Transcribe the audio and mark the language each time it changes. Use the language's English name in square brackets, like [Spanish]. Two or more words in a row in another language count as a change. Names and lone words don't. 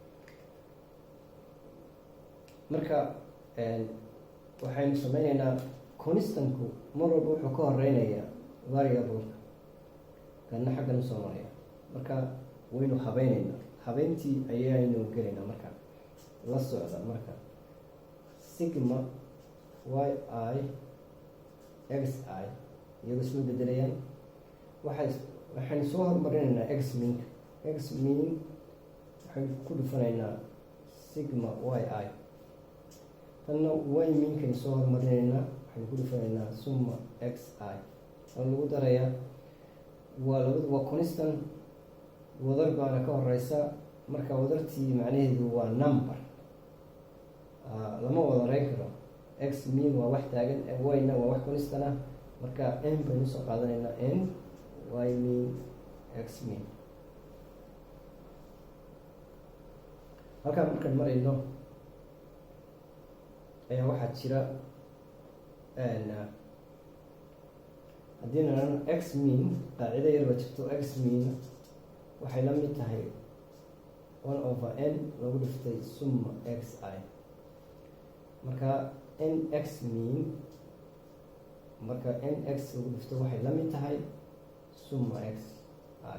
[Somali] Marka waxaynu sameyneynaa constantku mar walba wuxuu ka horeynayaa variableka, kana xaggan usoo maraya, marka waynu habeyneynaa, habeyntii ayaynu gelaynaa. Marka la socda, marka sigma y I x I iyago isma bedelayaan, waxaynu soo hormarinaynaa x meanka, x mean waxaynu ku dhufanaynaa sigma y I, tanna y meankaynu soo hormarinaynaa, waxaynu ku dhufanaynaa summa x I, oo lagu darayaa waa labadu waa constant, wadar baana ka horeysa, marka wadartii macnaheedu waa number, lama wadareyn karo. X mean waa wax taagan, y-na waa wax constant ah, marka n baynu soo qaadanaynaa, n y mean x mean. halkaan markaan marayno ayaa waxaa jira haddii na x mean, qaacido yar baa jirto, x mean waxay la mid tahay 1/n lagu dhiftay summa x I, marka nx mean, marka nx lagu dhifto waxay la mid tahay summa x I.